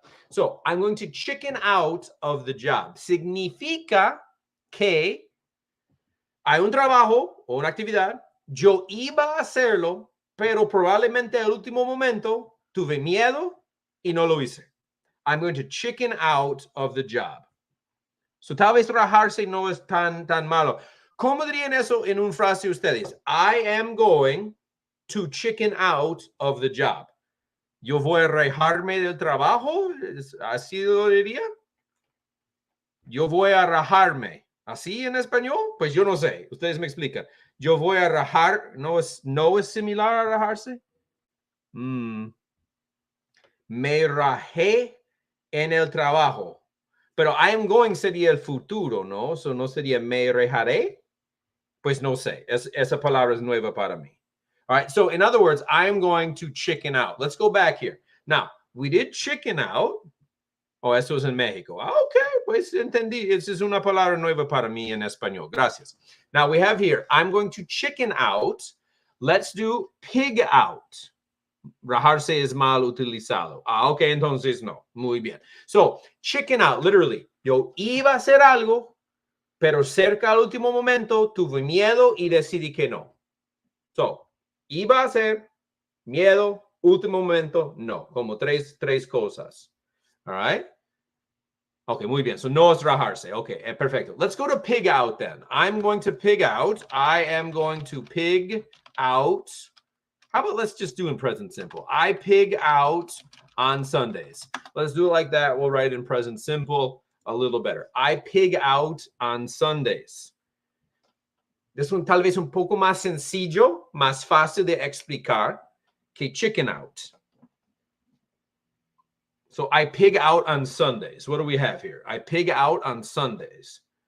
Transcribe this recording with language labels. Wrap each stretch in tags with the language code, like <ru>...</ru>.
<en>So, I'm going to chicken out of the job.</en> <es>Significa que hay un trabajo o una actividad, yo iba a hacerlo, pero probablemente al último momento tuve miedo y no lo hice.</es> <en>I'm going to chicken out of the job.</en> <es>So, tal vez rajarse no es tan malo. ¿Cómo dirían eso en un frase ustedes?</es> <en>I am going to chicken out of the job.</en> <es>Yo voy a rajarme del trabajo. ¿Así lo diría? Yo voy a rajarme. ¿Así en español? Pues yo no sé. Ustedes me explican. Yo voy a rajar. ¿No es similar a rajarse? Me rajé en el trabajo. Pero I am going sería el futuro, ¿no? So no sería me rajaré. Pues no sé. Esa palabra es nueva para mí.</es> <en>All right. So in other words, I am going to chicken out. Let's go back here. Now, we did chicken out.</en> <es>Oh, eso es en México. Ok, pues entendí. Esa es una palabra nueva para mí en español. Gracias.</es> <en>Now we have here, I'm going to chicken out. Let's do pig out.</en> <es>Rajarse es mal utilizado. Ok, entonces no. Muy bien.</es> <en>So, chicken out, literally.</en> <es>Yo iba a hacer algo, pero cerca al último momento tuve miedo y decidí que no. So, iba a hacer, miedo, último momento, no. Como tres cosas.</es> <en>All right.</en> <es>Okay, muy bien. So no es rajarse. Okay, perfecto.</es> <en>Let's go to pig out then. I'm going to pig out. I am going to pig out. How about let's just do in present simple. I pig out on Sundays. Let's do it like that. We'll write in present simple a little better. I pig out on Sundays.</en> <es>This one tal vez un poco más sencillo, más fácil de explicar que chicken out.</es> <en>So I pig out on Sundays. What do we have here? I pig out on Sundays.</en>